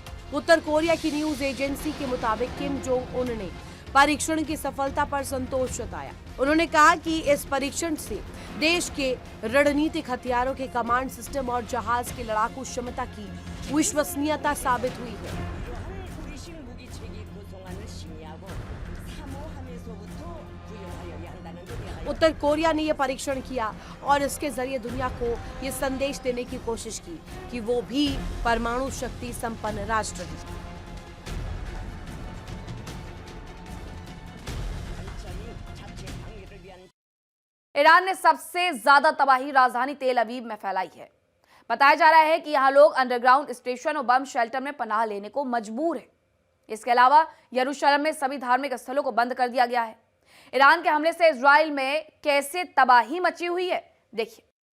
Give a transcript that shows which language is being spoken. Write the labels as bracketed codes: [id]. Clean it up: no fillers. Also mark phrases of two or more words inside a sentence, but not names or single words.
[hi] उत्तर कोरिया की न्यूज एजेंसी के मुताबिक किम जोंग उन ने परीक्षण की सफलता पर संतोष जताया। उन्होंने कहा कि इस परीक्षण से देश के रणनीतिक हथियारों के [en] command system [hi] और जहाज की लड़ाकू क्षमता की विश्वसनीयता साबित हुई है। [ko] 구리식 무기 체계 구성안을 심의하고 사모하면서부터 구현하여야 한다는 데 대하여 [hi] उत्तर कोरिया ने यह परीक्षण किया और इसके जरिए दुनिया को ये संदेश देने की कोशिश की कि वो भी परमाणु शक्ति संपन्न राष्ट्र है। [ko] 자체 방위를 위한 [hi] ईरान ने सबसे ज्यादा तबाही राजधानी तेल अवीव में फैलाई है। बताया जा रहा है कि यहां लोग [en] underground station [hi] और [en] bomb shelter [hi] में पनाह लेने को मजबूर हैं। इसके अलावा यरूशलेम में सभी धार्मिक स्थलों को बंद कर दिया गया है। ईरान के हमले से इजराइल में कैसे तबाही मची हुई है, देखिए।